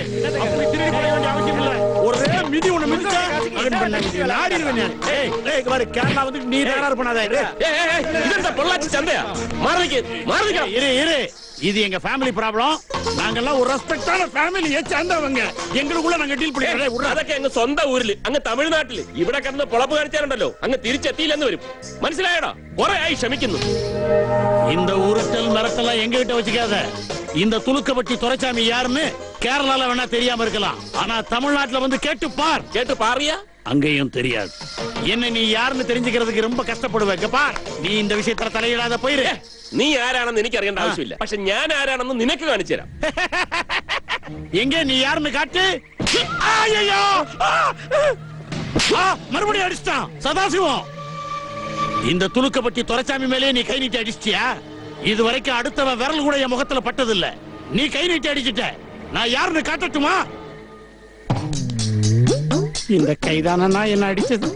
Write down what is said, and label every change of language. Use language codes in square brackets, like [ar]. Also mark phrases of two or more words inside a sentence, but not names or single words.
[ta] அப்படி திருடி போட வேண்டிய அவசியம் இல்ல. ஒரே மிதி உன்னை மிதிச்சா அவன் பண்ண நாடிடுவேன். ஏய் ஏய் பாரு, கேரளா வந்து நீ தயாரா பண்ணாத. ஏய் இதென்ன பொள்ளாச்சி சந்தையா? மாறதுக்கு இரு இரு, இது எங்க ஃபேமிலி ப்ராப்ளம். நாங்கெல்லாம் ஒரு ரெஸ்பெக்டான ஃபேமிலியை சேர்ந்தவங்க. எங்களுக்குள்ள நாங்க ഡീൽ பண்ணிக்கிறோம். [ml] അതൊക്കെ അങ്ങ് സ്വന്തം ഊരില്, അങ്ങ് തമിഴ്നാട്ടില്. ഇവിടെ കിടന്ന് പൊളപ്പ് കഴിച്ചാലുണ്ടല്ലോ, അങ്ങ് തിരിച്ചെത്തിയില്ലെന്ന് വരും. മനസ്സിലായടാ? കുറെ ആയി ക്ഷമിക്കുന്നു. [ta] இந்த உருட்டல் மிரட்டெல்லாம் எங்க கிட்ட வச்சுக்காத. இந்த துலுக்கப்பட்டி துரைசாமி யாருன்னு கேரளால வேணா தெரியாம இருக்கலாம், ஆனா தமிழ்நாட்டுல வந்து கேட்டு பார். [ml] കേട്ട് പാറിയ [ta] அங்கேயும் தெரியாது. என்ன நீ யாருன்னு தெரிஞ்சுக்கிறதுக்கு ரொம்ப கஷ்டப்படுவேன். பார், நீ இந்த விஷயத்துல தலையிடாத போயிரு. [ml] നീ ആരാണെന്ന് എനിക്ക് അറിയേണ്ട ആവശ്യമില്ല, പക്ഷെ ഞാൻ ആരാണെന്ന് നിനക്ക് കാണിച്ചു തരാം. [ta] எங்க நீ யாருன்னு காட்டு. ஐயோ, மறுபடியும் அடிச்சிட்டான் சதாசிவம். இந்த துலுக்கப்பட்டி துரைசாமி மேலே நீ கை நீட்டி அடிச்சிட்டியா? இது வரைக்கும் அடுத்தவன் விரல் கூட என் முகத்துல பட்டதில்ல. நீ கை நீட்டி அடிச்சிட்ட. நான் யாருன்னு காட்டட்டுமா? இந்த கைதானா என்ன அடிச்சது?